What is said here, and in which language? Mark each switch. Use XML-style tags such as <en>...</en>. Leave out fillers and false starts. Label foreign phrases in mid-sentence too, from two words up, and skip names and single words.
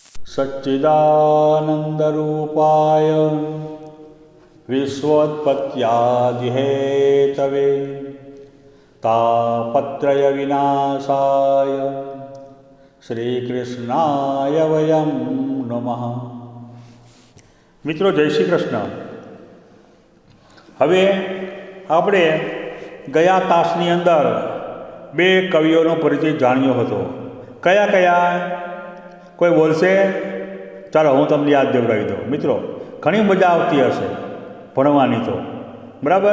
<sa>सच्चिदानन्दरूपाय विश्वोत्पत्त्यादिहेतवे तापत्रयविनाशाय श्रीकृष्णाय वयं नमः।</sa> <hi>मित्रों, जय श्री कृष्ण।</hi> <gu>हवे આપણે ગયા તાસની અંદર બે કવિઓનો પરિચય જાણ્યો હતો। કયા કયા કોઈ બોલશે? ચાલો હું તમને યાદ દેવડાવી દઉં। મિત્રો, ઘણી મજા આવતી હશે ભણવાની તો, બરાબર।</gu>